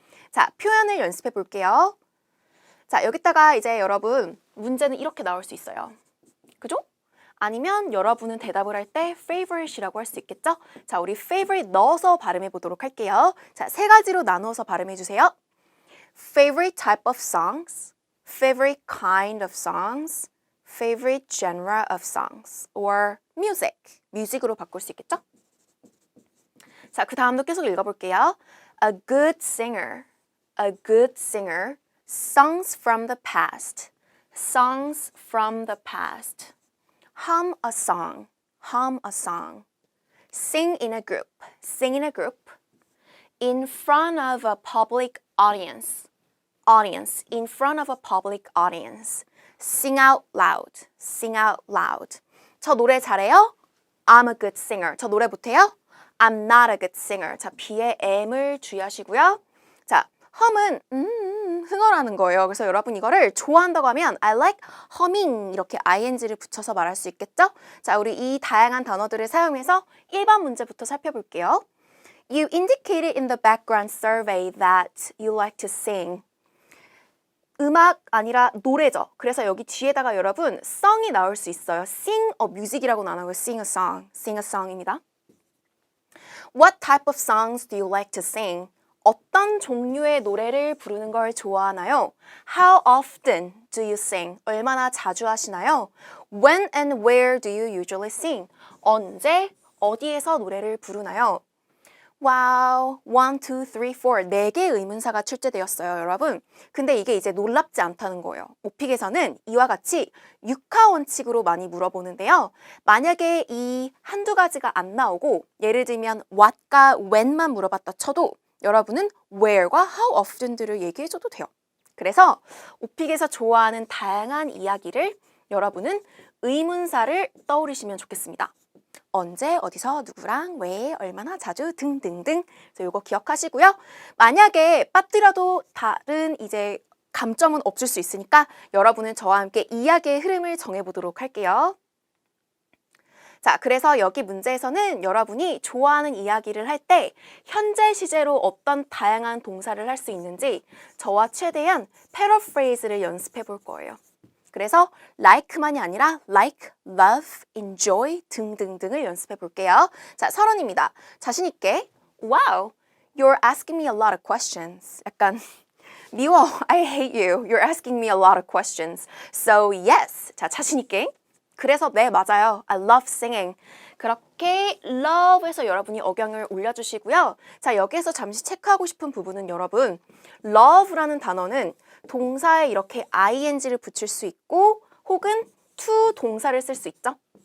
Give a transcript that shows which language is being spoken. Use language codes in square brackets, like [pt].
[ko] 자, 표현을 연습해 볼게요. 자, 여기다가 이제 여러분 문제는 이렇게 나올 수 있어요. 그죠? 아니면 여러분은 대답을 할 때 favorite이라고 할 수 있겠죠? 자, 우리 favorite 넣어서 발음해 보도록 할게요. 자, 세 가지로 나누어서 발음해 주세요. [en] Favorite type of songs, favorite kind of songs, favorite genre of songs, or music. [ko] 뮤직으로 바꿀 수 있겠죠? 자, 그 다음도 계속 읽어볼게요. [en] A good singer, a good singer, songs from the past, songs from the past. Hum a song, hum a song. Sing in a group, sing in a group. In front of a public audience, audience, in front of a public audience. Sing out loud, sing out loud. [ko] 저 노래 잘해요? [en] I'm a good singer. [ko] 저 노래 못해요? [en] I'm not a good singer. [ko] 자, B의 M을 주의하시고요. 자, hum은 흥얼하는 거예요. 그래서 여러분 이거를 좋아한다고 하면 [en] I like humming [ko] 이렇게 ing를 붙여서 말할 수 있겠죠? 자, 우리 이 다양한 단어들을 사용해서 1번 문제부터 살펴볼게요. [en] You indicated in the background survey that you like to sing. [ko] 음악 아니라 노래죠. 그래서 여기 뒤에다가 여러분 song이 나올 수 있어요. [en] sing a music [ko] 이라고 나누고 [en] sing a song [ko] 입니다. [en] What type of songs do you like to sing? [ko] 어떤 종류의 노래를 부르는 걸 좋아하나요? [en] How often do you sing? [ko] 얼마나 자주 하시나요? [en] When and where do you usually sing? [ko] 언제, 어디에서 노래를 부르나요? wow, 1, 2, 3, 4 4개의 의문사가 출제되었어요, 여러분. 근데 이게 이제 놀랍지 않다는 거예요. 오픽에서는 이와 같이 육하 원칙으로 많이 물어보는데요. 만약에 이 한두 가지가 안 나오고 예를 들면 what과 when만 물어봤다 쳐도 여러분은 where과 how often들을 얘기해줘도 돼요. 그래서 오픽에서 좋아하는 다양한 이야기를 여러분은 의문사를 떠올리시면 좋겠습니다. 언제, 어디서, 누구랑, 왜, 얼마나 자주 등등등. 그래서 이거 기억하시고요. 만약에 빠뜨려도 다른 이제 감점은 없을 수 있으니까 여러분은 저와 함께 이야기의 흐름을 정해보도록 할게요. 자, 그래서 여기 문제에서는 여러분이 좋아하는 이야기를 할 때 현재 시제로 어떤 다양한 동사를 할 수 있는지 저와 최대한 패러프레이즈를 연습해 볼 거예요. 그래서 like만이 아니라 like, love, enjoy 등등등을 연습해 볼게요. 자, 설원입니다. 자신 있게 [en] Wow, you're asking me a lot of questions. [ko] 약간 미워, [en] I hate you. You're asking me a lot of questions. So yes. [ko] 자, 자신 있게. 그래서 네, 맞아요. [en] I love singing. [ko] 그렇게 love에서 여러분이 억양을 올려주시고요. 자, 여기에서 잠시 체크하고 싶은 부분은 여러분 love라는 단어는 동사에 이렇게 ing를 붙일 수 있고 혹은 to 동사를 쓸 수 있죠.